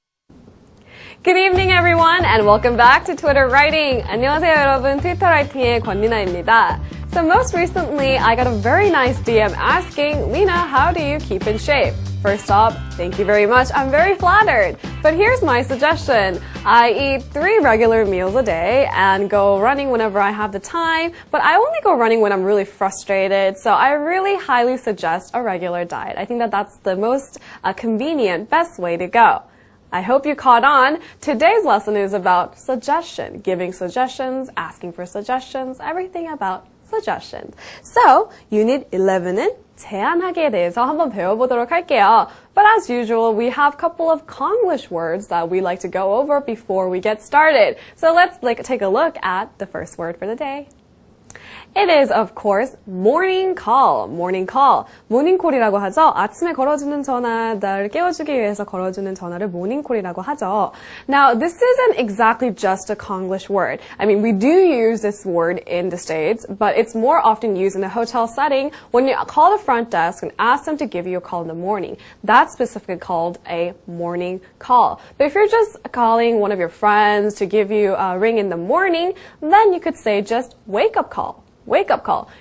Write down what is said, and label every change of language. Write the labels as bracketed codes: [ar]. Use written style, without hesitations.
[en] and welcome back to Twitter Writing. [ko] 안녕하세요 여러분, 트위터 라이팅의 권리나입니다. [en] So most recently, I got a very nice DM asking, Lena, how do you keep in shape? First off, thank you very much. I'm very flattered. But here's my suggestion. I eat 3 regular meals a day and go running whenever I have the time, but I only go running when I'm really frustrated. So I really highly suggest a regular diet. I think that that's the most convenient, best way to go. I hope you caught on. Today's lesson is about suggestion, giving suggestions, asking for suggestions, everything about suggestions. [ko] So, Unit 11은 제안하기에 대해서 한번 배워보도록 할게요. [en] But as usual, we have a couple of Konglish words that we like to go over before we get started. So let's take a look at the first word for the day. It is, of course, morning call. Morning call. [ko] morning call이라고 하죠. 아침에 걸어주는 전화, 나를 깨워주기 위해서 걸어주는 전화를 morning call이라고 하죠. [en] Now, this isn't exactly just a Konglish word. I mean, we do use this word in the States, but it's more often used in a hotel setting when you call the front desk and ask them to give you a call in the morning. That's specifically called a morning call. But if you're just calling one of your friends to give you a ring in the morning, then you could say just wake-up call. Wake-up call.